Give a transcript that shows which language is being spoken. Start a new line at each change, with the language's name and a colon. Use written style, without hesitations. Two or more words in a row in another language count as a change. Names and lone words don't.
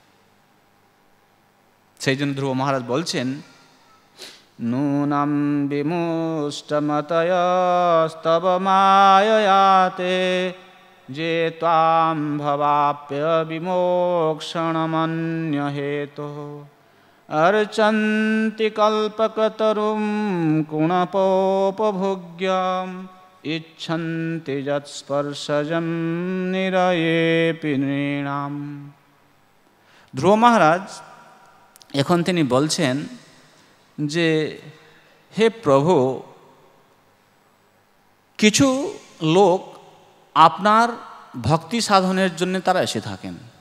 Bangla: সেই জন্য ধ্রুব মহারাজ বলছেন
Sanskrit: নূনম বিমুষ্টমতয়স্তব মায়য়াতে যে ত্বাম ভবাপ্য বিমোক্ষণমন্য হেতো अर्चन्ति कल्पकतरुं कुणपोपभोग्यम् इच्छन्ति यत्स्पर्शजं निरयेऽपि नृणाम्।
Bangla: ধ্রুব মহারাজ এখন তিনি বলছেন যে হে প্রভু, কিছু লোক আপনার ভক্তি সাধনের জন্য তারা এসে থাকেন।